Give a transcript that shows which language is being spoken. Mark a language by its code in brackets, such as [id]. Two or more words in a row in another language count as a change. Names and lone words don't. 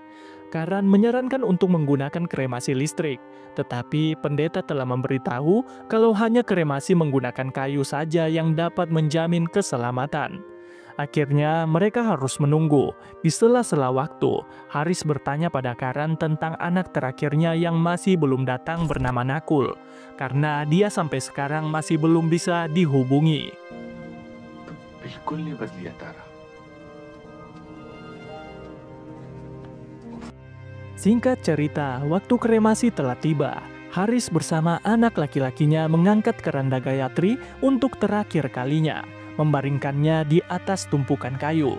[id] Karen menyarankan untuk menggunakan kremasi listrik, tetapi pendeta telah memberitahu kalau hanya kremasi menggunakan kayu saja yang dapat menjamin keselamatan. Akhirnya mereka harus menunggu. Di sela-sela waktu, Haris bertanya pada Karen tentang anak terakhirnya yang masih belum datang bernama Nakul, karena dia sampai sekarang masih belum bisa dihubungi. [hi] बिल्कुल नहीं बदली है तारा। [id] Singkat cerita, waktu kremasi telah tiba. Haris bersama anak laki-lakinya mengangkat keranda Gayatri untuk terakhir kalinya, membaringkannya di atas tumpukan kayu.